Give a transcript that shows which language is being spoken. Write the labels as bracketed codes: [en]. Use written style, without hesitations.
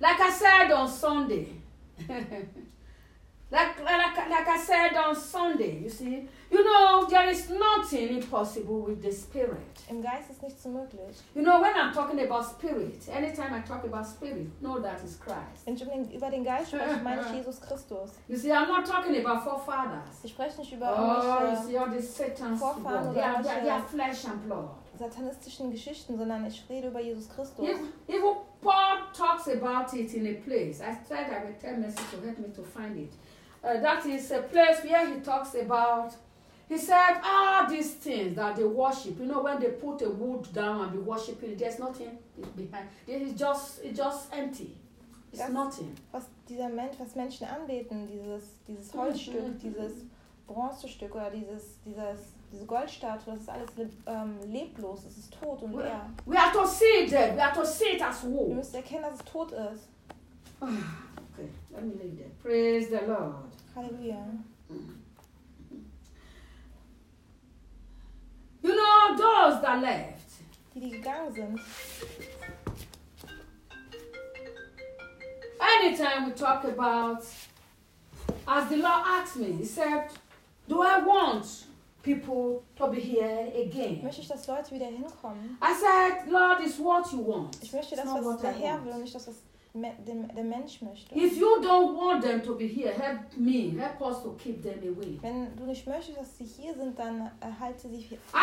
[en] Like I said on Sunday, like I said on Sunday, you see, you know, there is nothing impossible with the Spirit. [de] Im Geist ist nichts unmöglich. [en] You know, when I'm talking about Spirit, anytime I talk about Spirit, know that is Christ. [de] Wenn ich über den Geist spreche, meine ich Jesus Christus. [en] You see, I'm not talking about forefathers. [de] Ich spreche nicht über Vorfahren oder [en] flesh and blood. [de] Satanistischen Geschichten, sondern ich rede über Jesus Christus. [en] Even Paul talks about it in a place. I tried to tell message to help me to find it. That is a place where he talks about. He said, "Ah, these things that they worship. You know, when they put a wood down and be worshiping, there's nothing behind. It's just empty. It's das, nothing." [de] Was dieser Mensch, was Menschen anbeten, dieses Holzstück, dieses Bronzestück oder diese Goldstatue, das ist alles leblos. Es ist tot und leer. [en] We have to see it. We have to see it as wood. [de] Wir müssen erkennen, dass es tot ist. [en] Let me leave that. Praise the Lord. Hallelujah. You know those that left. [de] Die gegangen sind. [en] Anytime we talk about, as the Lord asked me, he said, "Do I want people to be here again?" [de] Möchte ich, dass Leute wieder hinkommen? [en] I said, "Lord, it's what you want." [de] Ich möchte, dass was der Herr will und nicht, dass was der Mensch möchte. [en] If you don't want them to be here, help me, help us to keep them away. [de] Wenn du nicht möchtest, dass sie hier sind, dann halte sie hier.